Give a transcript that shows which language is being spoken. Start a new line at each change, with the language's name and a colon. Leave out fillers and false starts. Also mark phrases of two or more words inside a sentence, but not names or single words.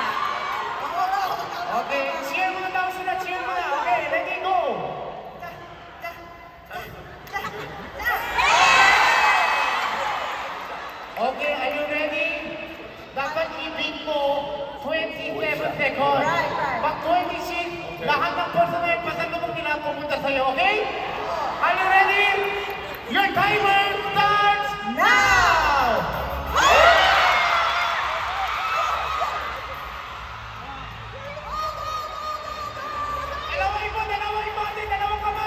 Filipino: Okay, cheer muna daw sila, cheer muna.
English: Okay, ready, go! Okay, are you ready?
Filipino: Dapat i-beat mo 27 seconds.
English: Right, right.
Filipino: Pag 26, lahat ng personal pasalubong nila pumunta sa'yo,
English: okay? Are you ready? Your timer starts now!
Filipino: Dalawang bote, dalawang kamay!